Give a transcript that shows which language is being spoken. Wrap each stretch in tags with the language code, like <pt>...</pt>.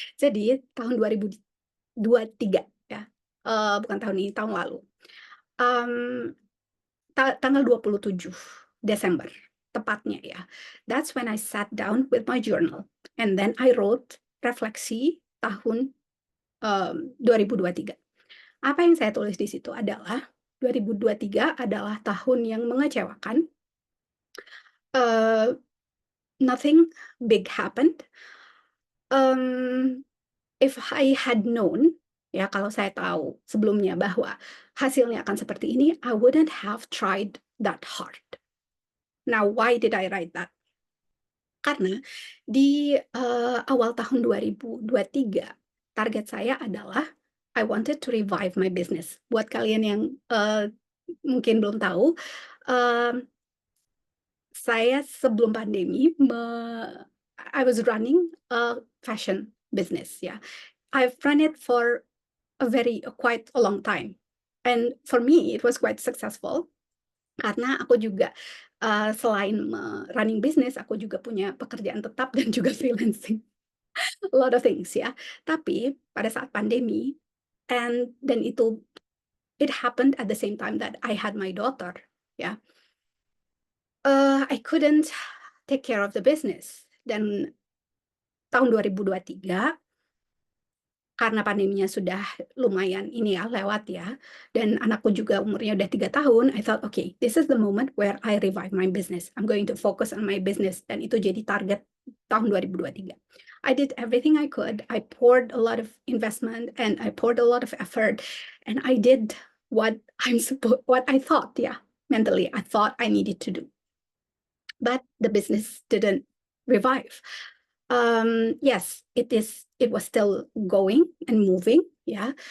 <id>Jadi tahun 2023, ya, bukan tahun ini, tahun lalu, tanggal 27 Desember tepatnya, ya.</id> <en>That's when I sat down with my journal and then I wrote</en> <id>refleksi tahun 2023. Apa yang saya tulis di situ adalah 2023 adalah tahun yang mengecewakan.</id> <en>Uh, Nothing big happened. If I had known,</en> <id>ya kalau saya tahu sebelumnya bahwa hasilnya akan seperti ini,</id> <en>I wouldn't have tried that hard. Now, why did I write that?</en> <id>Karena di awal tahun 2023, target saya adalah</id> <en>I wanted to revive my business.</en> <id>Buat kalian yang mungkin belum tahu, saya sebelum pandemi,</id> <en>I was running a fashion business,</en> <id>ya.</id> <en>I've run it for quite a long time. And for me, it was quite successful.</en> <id>Karena aku juga selain running business, aku juga punya pekerjaan tetap dan juga freelancing.</id> <en>A lot of things ya.</en> <id>Tapi pada saat pandemi, dan itu</id> <en>it happened at the same time that I had my daughter, ya. I couldn't take care of the business.</en> <id>Dan tahun 2023 karena pandeminya sudah lumayan ini ya, lewat ya, dan anakku juga umurnya udah 3 tahun,</id> <en>I thought, okay, this is the moment where I revive my business. I'm going to focus on my business,</en> <id>dan itu jadi target tahun 2023.</id> <en>I did everything I could. I poured a lot of investment and I poured a lot of effort, and I did what I thought, yeah, mentally, I thought I needed to do. But the business didn't revive. Yes, it was still going and moving, ya.</en>